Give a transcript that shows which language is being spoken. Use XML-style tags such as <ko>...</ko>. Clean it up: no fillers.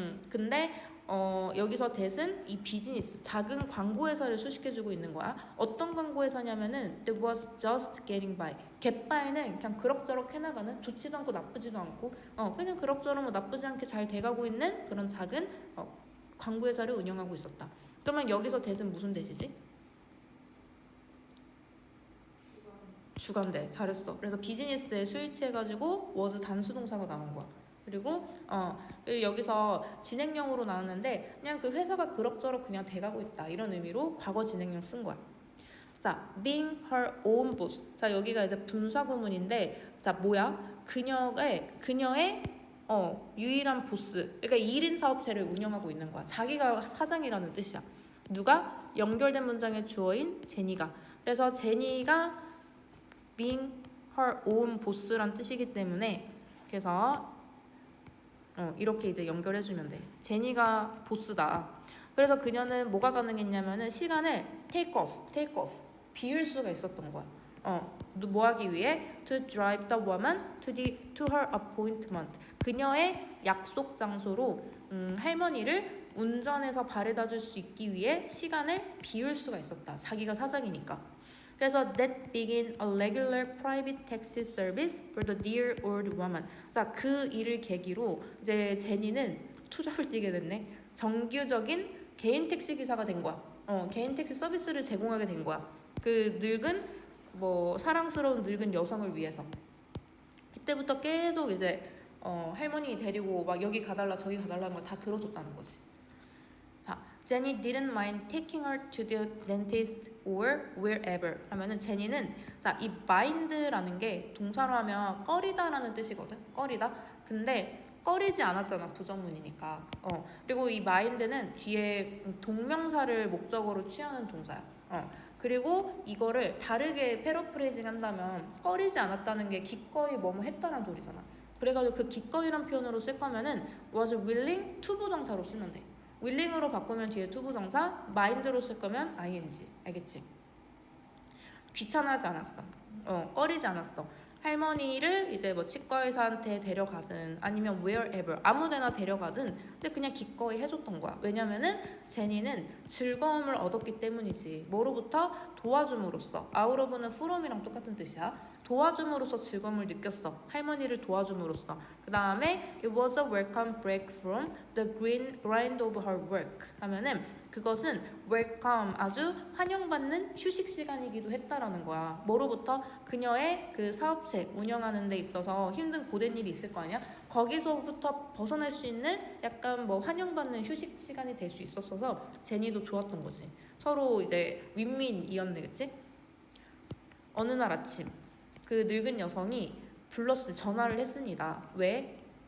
<ko>근데 여기서 that은 이 비즈니스, 작은 광고 회사를 수식해주고 있는 거야. 어떤 광고 회사냐면은</ko> <en>that was just getting by.</en> <ko>get by는 그냥 그럭저럭 해나가는, 좋지도 않고 나쁘지도 않고 그냥 그럭저럭 뭐 나쁘지 않게 잘 돼가고 있는 그런 작은 광고 회사를 운영하고 있었다. 그러면 여기서 that은 무슨 that이지? 주간대. 잘했어. 그래서 비즈니스에 수일치해가지고 was 단수동사가 나온 거야. 그리고 여기서 진행형으로 나왔는데 그냥 그 회사가 그럭저럭 그냥 돼가고 있다, 이런 의미로 과거 진행형 쓴 거야.</ko> <en>자, being her own boss.</en> <ko>자, 여기가 이제 분사구문인데, 자, 뭐야? 그녀의 유일한 보스. 그러니까 1인 사업체를 운영하고 있는 거야. 자기가 사장이라는 뜻이야. 누가? 연결된 문장의 주어인 제니가. 그래서 제니가</ko> <en>being her own boss</en> <ko>란 뜻이기 때문에, 그래서 이렇게 이제 연결해주면 돼. 제니가 보스다. 그래서 그녀는 뭐가 가능했냐면은 시간을 take off, 비울 수가 있었던 거야. 뭐 하기 위해?</ko> <en>To drive the woman to her appointment.</en> <ko>그녀의 약속 장소로 할머니를 운전해서 바래다 줄 수 있기 위해 시간을 비울 수가 있었다. 자기가 사장이니까.</ko> <en>그래서 that begin a regular private taxi service for the dear old woman.</en> <ko>자, 그 일을 계기로 이제 제니는 투잡을 뛰게 됐네. 정규적인 개인 택시 기사가 된 거야. 개인 택시 서비스를 제공하게 된 거야. 그 늙은 사랑스러운 늙은 여성을 위해서. 그때부터 계속 이제 할머니 데리고 막 여기 가달라 저기 가달라는 걸 다 들어줬다는 거지.</ko> <en>자, Jenny didn't mind taking her to the dentist or wherever.</en> <ko>하면은 제니는 자, 이 mind라는 게 동사로 하면 꺼리다라는 뜻이거든. 꺼리다. 근데 꺼리지 않았잖아. 부정문이니까. 그리고 이 mind는 뒤에 동명사를 목적으로 취하는 동사야. 그리고 이거를 다르게 패러프레이징 한다면 꺼리지 않았다는 게 기꺼이 뭐뭐 했다는 소리잖아. 그래가지고 그 기꺼이란 표현으로 쓸 거면은</ko> <en>was willing to</en> <ko>부정사로 쓰면 돼. willing으로 바꾸면 뒤에 to 부정사, mind로 쓸 거면 ing. 알겠지? 귀찮아하지 않았어. 꺼리지 않았어. 할머니를 이제 뭐 치과의사한테 데려가든 아니면 wherever 아무데나 데려가든 근데 그냥 기꺼이 해줬던 거야. 왜냐면은 제니는 즐거움을 얻었기 때문이지. 뭐로부터? 도와줌으로써. out of는 from이랑 똑같은 뜻이야. 도와줌으로써 즐거움을 느꼈어. 할머니를 도와줌으로써. 그 다음에</ko> <en>it was a welcome break from the grind of her work</en> <ko>하면은 그것은</ko> <en>welcome</en> <ko>아주 환영받는 휴식 시간이기도 했다라는 거야. 뭐로부터? 그녀의 그 사업체 운영하는 데 있어서 힘든 고된 일이 있을 거 아니야? 거기서부터 벗어날 수 있는 약간 뭐 환영받는 휴식 시간이 될 수 있었어서 제니도 좋았던 거지. 서로 이제 윈윈이었네, 그치? 어느 날 아침 그 늙은 여성이 전화를 했습니다. 왜?</ko>